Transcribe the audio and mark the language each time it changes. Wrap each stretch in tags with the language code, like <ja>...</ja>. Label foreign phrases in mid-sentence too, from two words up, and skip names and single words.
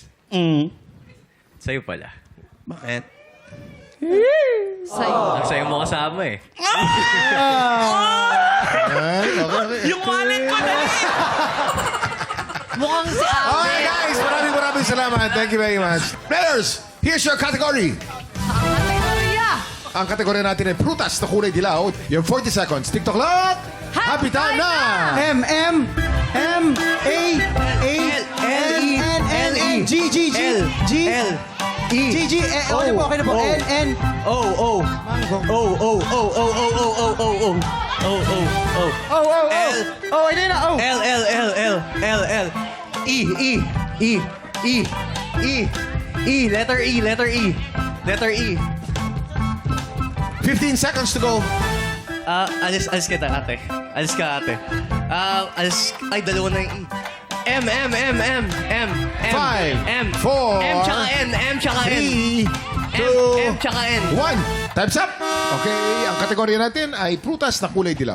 <tl>Sa'yo pala. Bakit? Sa'yo mo kasama eh. Ay, okay. Yung wallet ko na Mukhang si Abed.</tl> <en>Okay, guys.</en> <tl>Maraming salamat.</tl> <en>Thank you very much. Players, here's your category.</en> <tl>Ang kategorya. Ang kategorya natin ay prutas na kulay dilaw.</tl> <en>You have 40 seconds. TikTok clock. Happy time</en> <tl>na! M, M, M, A, A, L, E, N, N, G, G, G, G, GG, okay na po, okay na po. N. O. Hindi na,</tl> <en>L. E. Letter E. 15 seconds to go.</en> <tl>Alis kita, ate. Alis ka, ate. Ay, dalawa na yung E. M.</tl> <en>5, 4,</en> <tl>M tsaka N.</tl> <en>3, 2,</en> <tl>M tsaka N.</tl> <en>1. Time's up.</en> <tl>Okay, ang kategorya natin ay prutas na kulay dilaw.</tl>